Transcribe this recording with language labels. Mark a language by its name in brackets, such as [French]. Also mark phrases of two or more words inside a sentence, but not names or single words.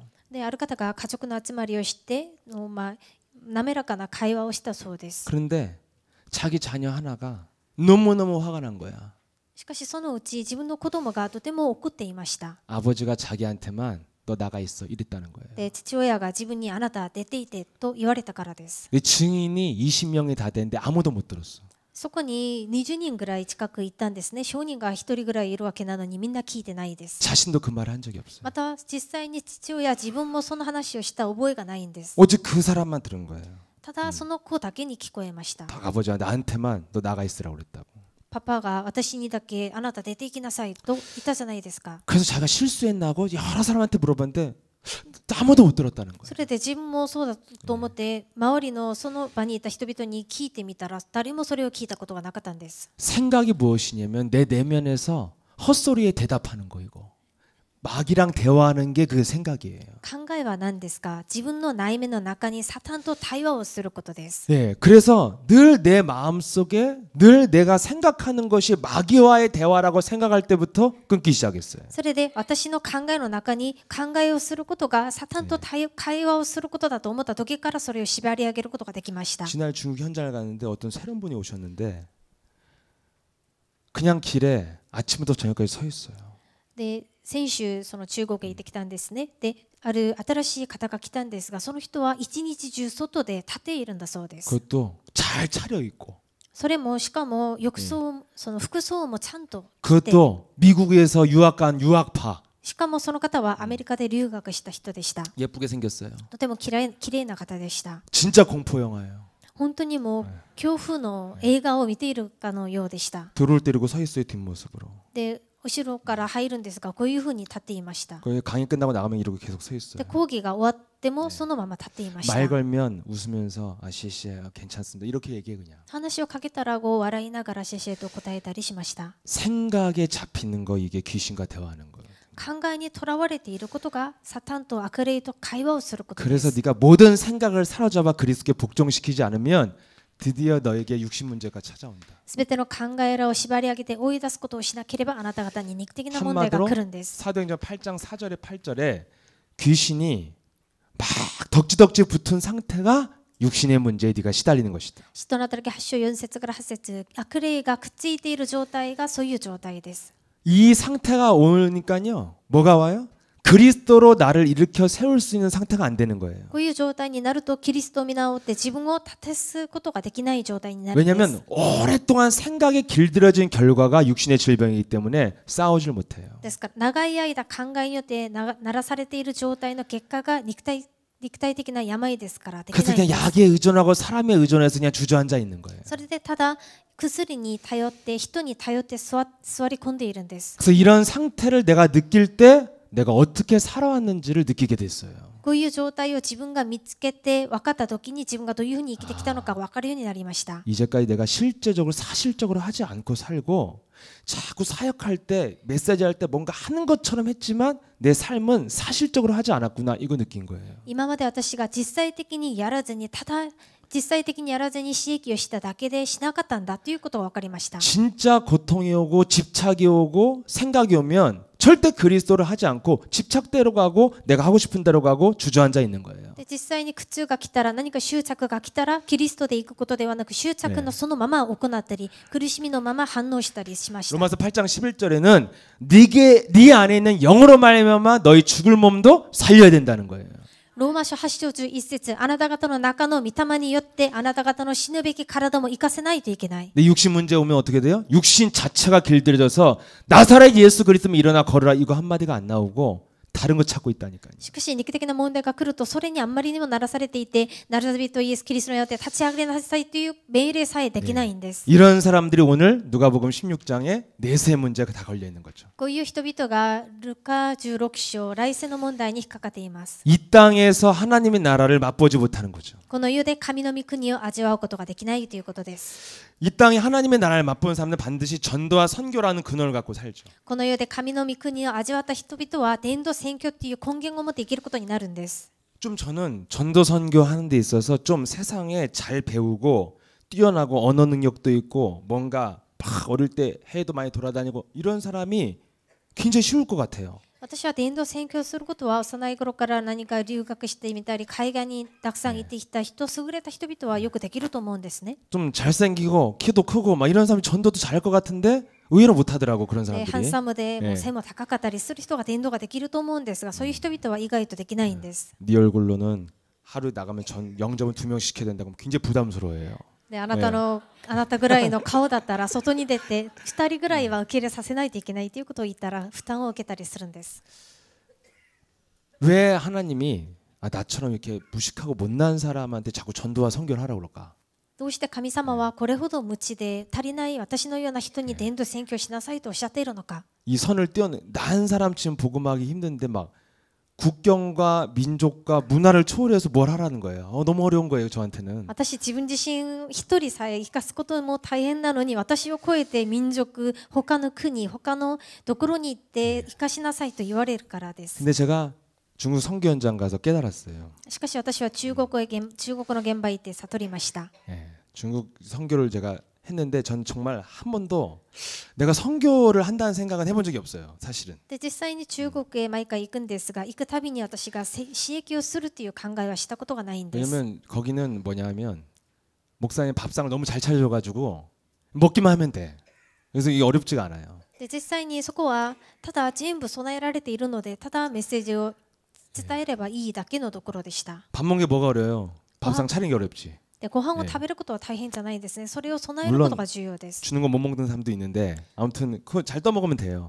[Japanese] である方が家族の集まりをして滑らかな会話をしたそうです。 [Korean] 그런데 자기 자녀 하나가 너무너무 화가 난 거야. [Japanese] しかしそのうち自分の子供がとても怒っていました。 [Korean] 아버지가 자기한테만 너 나가 있어 이랬다는 거예요. [Japanese] で父親が自分にあなた出ていてと言われたからです。 [Korean] 증인이 20명이 다 됐는데 아무도 못 들었어. [Japanese] そこに20人ぐらい近く行ったんですね。証人が1人ぐらいいるわけなのにみんな聞いてないです。 [Korean] 자신도 그 말을 한 적이 없어요. [Japanese] また実際に父親自分もその話をした覚えがないんです。 [Korean] 오직 그 사람만 들은 거예요. [Japanese] ただその子だけに聞こえました。 [Korean] 아버지가 나한테만 너 나가 있으라고 그랬다고. [Japanese] パパが私にだけあなた出て行きなさいと言ったじゃないですか。 [Korean] 그래서 자기가 실수했나고 여러 사람한테 물어봤는데 아무도 못 들었다는 거예요. [Japanese] それで自分もそうだと思って周りのその場にいた人々に聞いてみたら誰もそれを聞いたことがなかったんです。 [Korean] 생각이 무엇이냐면 내 내면에서 헛소리에 대답하는 거이고 마귀랑 대화하는 게 그 생각이에요. [Japanese] 考えは何ですか自分の内面の中にサタンと対話をすることです。 [Korean] 네, 그래서 늘 내 마음속에 늘 내가 생각하는 것이 마귀와의 대화라고 생각할 때부터 끊기 시작했어요. [Japanese] それで私の考えの中に考えをすることがサタンと会話をすることだと思った時からそれを縛り上げることができました。 [Korean] 지난 중국 현장을 갔는데 어떤 새로운 분이 오셨는데 그냥 길에 아침부터 저녁까지 서 있어요. [Japanese] で先週その中国へ行ってきたんですね。である新しい方が来たんですがその人は一日中外で立っているんだそうです。 [Korean] 그것도 잘 차려 입고 [Japanese] それもしかも浴槽その服装もちゃんと着て [Korean] 그것도 미국에서 유학 간 유학파 [Japanese] しかもその方はアメリカで留学した人でした。 [Korean] 예쁘게 생겼어요. [Japanese] とてもきれいな方でした。 [Korean] 진짜 공포 영화예요. [Japanese] 本当にもう恐怖の映画を見ているかのようでした。 [Korean] 돌을 때리고 서 있어요 뒷모습으로. [Japanese] で後ろから入るんですがこういうふうに立っていました。 [Korean] 거기 강의 끝나고 나가면 이러고 계속 서 [Japanese] で [Korean] 있어요. [Japanese] 講義が終わってもそのまま立っていました。 [Korean] 말 걸면 웃으면서 시시 괜찮습니다. 이렇게 얘기해 그냥. [Japanese] 話をかけたら笑いながらシェシェと答えたりしました。 [Korean] 생각에 잡히는 거 이게 귀신과 대화하는 거예요. [Japanese] 考えにとらわれていることがサタンと悪霊と会話をすることで [Korean] 그래서 [Japanese] す。 [Korean] 네가 모든 생각을 사로잡아 그리스도께 복종시키지 않으면 드디어 너에게 육신 문제가 찾아온다. [Japanese] すべての考えらを縛り上げて追い出すことをしなければあなた方に肉的な問題が来るんです。 [Korean] 사도행전 8장 4절에 8절에 귀신이 막 덕지덕지 붙은 상태가 육신의 문제에 네가 시달리는 것이다. [Japanese] 使徒の働き8章4節から8節、悪霊がくっついている状態がそういう状態です。 [Korean] 이 상태가 오니까요. 뭐가 와요? 그리스도로 나를 일으켜 세울 수 있는 상태가 안 되는 거예요. [Japanese] こういう状態になるとキリストを見直って自分を立てすことができない状態になるんです。 [Korean] 왜냐하면 오랫동안 생각에 길들여진 결과가 육신의 질병이기 때문에 싸우질 못해요. [Japanese] ですから長い間考えによってならされている状態の結果が肉体的な病ですからできないん [Korean] 그래서 [Japanese] です。 [Korean] 그냥 약에 의존하고 사람에 의존해서 그냥 주저앉아 있는 거예요. [Japanese] それでただ薬に頼って人に頼って座り込んでいるんです。 [Korean] 그래서 이런 상태를 내가 느낄 때 내가 어떻게 살아왔는지를 느끼게 됐어요. [Japanese] こういう状態を自分が見つけて分かった時に自分がどういうふうに生きてきたのか分かるようになりました。 [Korean] 이제까지 내가 실제적으로 사실적으로 하지 않고 살고 자꾸 사역할 때 메시지 할 때 뭔가 하는 것처럼 했지만 내 삶은 사실적으로 하지 않았구나 이거 느낀 거예요. [Japanese] 今まで私が実際的にやらずに私益をしただけでしなかったんだということが分かりました。 [Korean] 진짜 고통이 오고 집착이 오고 생각이 오면 절대 그리스도를 하지 않고 집착대로 가고 내가 하고 싶은 대로 가고 주저앉아 있는 거예요. [Japanese] で実際に苦痛が来たら何か執着が来たらキリストで行くことではなく執着のそのまま行ったり苦しみのまま反応したりしました。 [Korean] 로마서 8장 11절에는 네 안에 있는 영으로 말미암아 너희 죽을 몸도 살려야 된다는 거예요. [Japanese] ローマ書8章11節、あなた方の中の御霊によってあなた方の死ぬべき体も生かせないといけない。 [Korean] 근데 육신 문제 오면 어떻게 돼요? 육신 자체가 길들여져서 나사렛 예수 그리스도면 일어나 걸으라 이거 한마디가 안 나오고 다른 거 찾고 있다니까요. [Japanese] しかし肉的な問題が来るとそれにあんまりにもならされていてナザレ人イエス・キリストによって立ち上がりなさいという命令さえできないんです。 [Korean] 이런 사람들이 오늘 누가복음 16장에 내세 문제가 다 걸려 있는 거죠. [Japanese] こういう人々がルカ16章来世の問題に引っかかっています。 [Korean] 이 땅에서 하나님의 나라를 맛보지 못하는 거죠. [Japanese] この世で神の御国を味わうことができないということです。 [Korean] 이 땅에 하나님의 나라를 맛보는 사람은 반드시 전도와 선교라는 근원을 갖고 살죠. [Japanese] この世で神の御国を味わった人々は伝道宣教という根源を持って生きることになるんです。 [Korean] 좀 저는 전도 선교 하는 데 있어서 좀 세상에 잘 배우고 뛰어나고 언어 능력도 있고 뭔가 막 어릴 때 해외도 많이 돌아다니고 이런 사람이 굉장히 쉬울 것 같아요. [Japanese] 私は伝道宣教することは幼い頃から何か留学してみたり海外にたくさん行ってきた人、優れた人々はよくできると思うんですね。 [Korean] 좀 잘생기고 키도 크고 막 이런 사람이 전도도 잘할 것 같은데 의외로 못하더라고 그런 [Japanese] ハン [Korean] 사람들이. [Japanese] サムでもう背も高かったりする人が伝道ができると思うんですが、そういう人々は意外とできないんです。 [Korean] 네 얼굴로는 하루 나가면 영접은 2명 시켜야 된다고 하면 굉장히 부담스러워해요. [Japanese] であなたぐらいの顔だったら外に出て2人ぐらいは受け入れさせないといけないということを言ったら負担を受けたりするんです。 [Korean] 왜 하나님이 나처럼 이렇게 무식하고 못난 사람한테 자꾸 전도와 선교를 하라고 그럴까? [Japanese] どうして神様はこれほど無知で足りない私のような人に伝道宣教しなさいとおっしゃっているのか。 [Korean] 이 선을 뛰어넘 난 사람 지금 복음하기 힘든데 막 국경과 민족과 문화를 초월해서 뭘 하라는 거예요. 너무 어려운 거예요 저한테는. [Japanese] 私自分自身一人さえ生かすことも大変なのに私を超えて民族他の国他のところに行って生かしなさいと言われるからです。 [Korean] 근데 제가 중국 선교 현장 가서 깨달았어요. [Japanese] しかし私は中国の現場へ行って悟りました。 [Korean] 예, 중국 선교를 제가 했는데 전 정말 한 번도 내가 선교를 한다는 생각은 해본 적이 없어요. 사실은. [Japanese] で実際に中国へ毎回行くんですが行くたびに私が刺激をするという考えはしたことがないんです。 [Korean] 왜냐면 거기는 뭐냐면 목사님 밥상을 너무 잘 차려줘가지고 먹기만 하면 돼. 그래서 이게 어렵지가 않아요. [Japanese] で実際にそこはただ全部備えられているのでただメッセージを伝えればいいだけのところでした。 [Korean] 밥 먹는 게 뭐가 어려요? 밥상 차리는 게 어렵지. [Japanese] でご飯を食べることは大変じゃないですね。それを備えることが重要です。 [Korean] 주는 거 못 먹는 사람도 있는데 아무튼 그거 잘 떠먹으면 돼요.